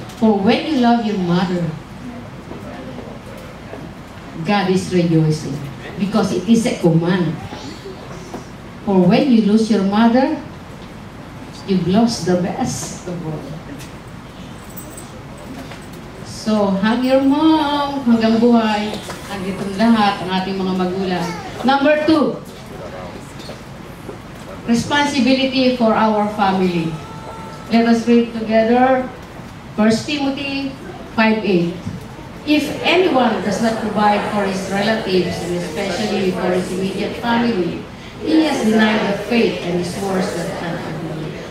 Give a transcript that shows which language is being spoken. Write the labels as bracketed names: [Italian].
[English] For when you love your mother, God is rejoicing because it is a command. For when you lose your mother, you've lost the best of all. So, hug your mom [Filipino] hanggang buhay. Anditong lahat ang ating mga magulang. [English] Number 2, responsibility for our family. Let us read together 1 Timothy 5:8. If anyone does not provide for his relatives, and especially for his immediate family, he has denied the faith and is worse than an unbeliever.